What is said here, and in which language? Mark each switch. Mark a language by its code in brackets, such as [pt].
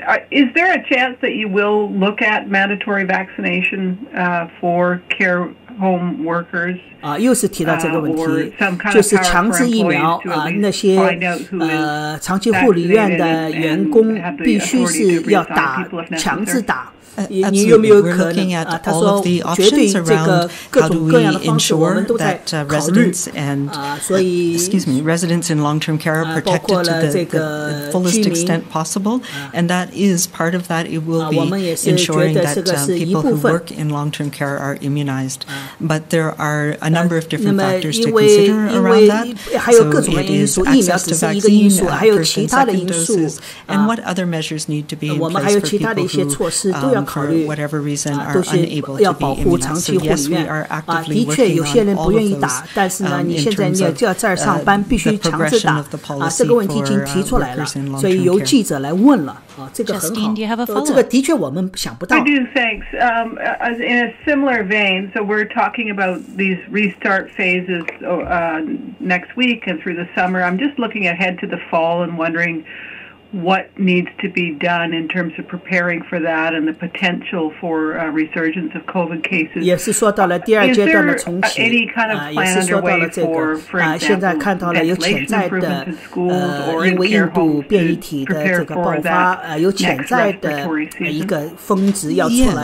[en] Is there a chance that you will look at mandatory vaccination for care home workers? [zh] 又是提到这个问题，就是强制疫苗那些长期护理院的员工必须是要打，强制打。你有没有可能他说绝对这个各种各样的方式我们都在考虑所以 [en] residents in long-term care are protected to the fullest extent possible, and that is part of that. It will be ensuring that people who work in long-term care are immunized. But there are a number of different factors to consider around that. So it is access to vaccine, protecting doses, and what other measures need to be in place for people who for whatever reason are unable to be immunized. So yes, we are actively working on all of those in terms of the progression of the policy for workers in long-term care. [zh] 这个很好，这个的确我们想不到。 [en] I do, thanks. In a similar vein, so we're talking about these restart phases next week and through the summer. I'm just looking ahead to the fall and wondering what needs to be done in terms of preparing for that and the potential for resurgence of COVID cases. [zh] 也是说到了第二阶段的重启， [en] any kind of plan underway for [zh] 现在看到了有潜在的因为印度变异体的这个爆发，有潜在的一个峰值要出来。